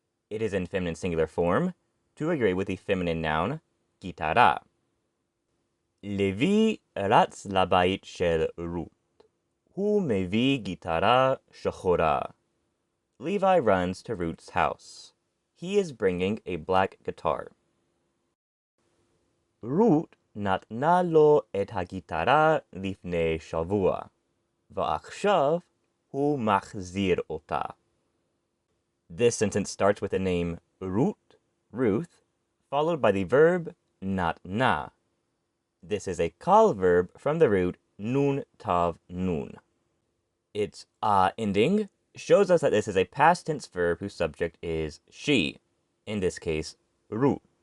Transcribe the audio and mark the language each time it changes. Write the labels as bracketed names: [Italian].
[English] It is in feminine singular form to agree with the feminine noun gitara. [Hebrew] Levi ratz labayit shel Ruth. Hu mevi gitara shochora. [English] Levi runs to Ruth's house. He is bringing a black guitar. [Hebrew] Ruth נתנה לו את הגיטרה לפני שבוע, ועכשיו הוא מחזיר אותה. [English] This sentence starts with the name Ruth, followed by the verb natna. This is a kal verb from the root nun tav nun. Its ending shows us that this is a past tense verb whose subject is she, in this case, Ruth.